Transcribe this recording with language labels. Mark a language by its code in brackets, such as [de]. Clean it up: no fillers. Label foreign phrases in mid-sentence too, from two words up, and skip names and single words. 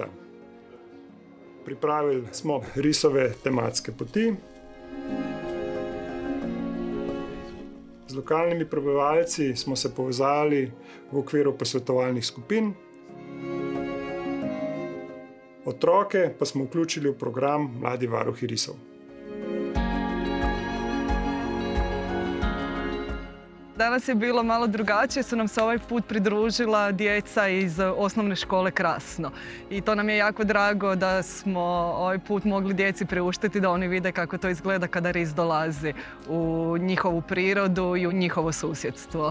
[sl] Pripravili smo risove tematske poti. Z lokalnimi prebivalci smo se povezali v okviru posvetovalnih skupin. Otroke pa smo vključili v program Mladi varuhi risov. [hr] Danas je bilo malo drugačije, su nam se ovaj put pridružila djeca iz osnovne škole Krasno. I to nam je jako drago da smo ovaj put mogli djeci priuštiti da oni vide kako to izgleda kada ris dolazi u njihovu prirodu i u njihovo susjedstvo.